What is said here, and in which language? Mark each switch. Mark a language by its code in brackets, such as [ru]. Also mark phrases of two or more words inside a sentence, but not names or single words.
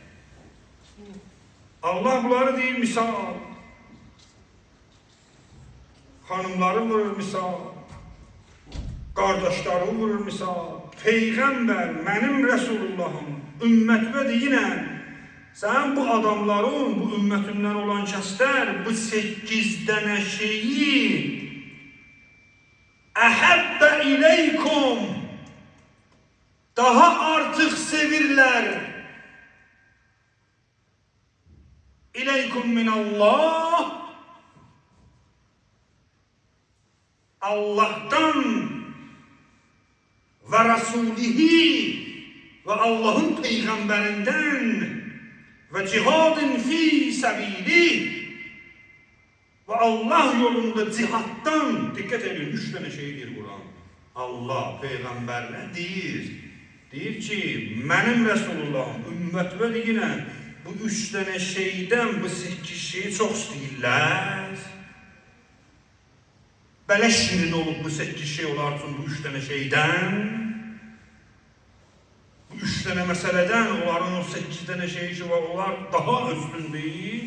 [az] Allah bunları deyir, misal, hanımları vurur misal, qardaşları vurur misal, Peyğəmbər, mənim Rəsulullahım, ümmətimə deyinən, sən bu adamların, bu ümmətimdən olan kəslər, bu 8 dənə şeyi [ar] أحب إليكم, [az] daha artıq sevirlər. [ar] إليكم من الله, [tr] Allah'tan ve Rasulihi ve Allah'ın peygamberinden ve cihadın [ar] في سبيل [tr] ve Allah yolunda cihattan, dikkat edin 3 tane şeydir Kur'an. [az] Allah peygamberine deyir ki, mənim Resulullahım, ümmətimə deyinən, bu 3 tane şeydən, bu 8 şeyi çox istəyirlər. Belə şirin olub bu 8 şey olar üçün bu 3 tane şeydən. Bu 3 tane məsələdən, onların o 8 tane şeyi ki var, onlar daha üstündür.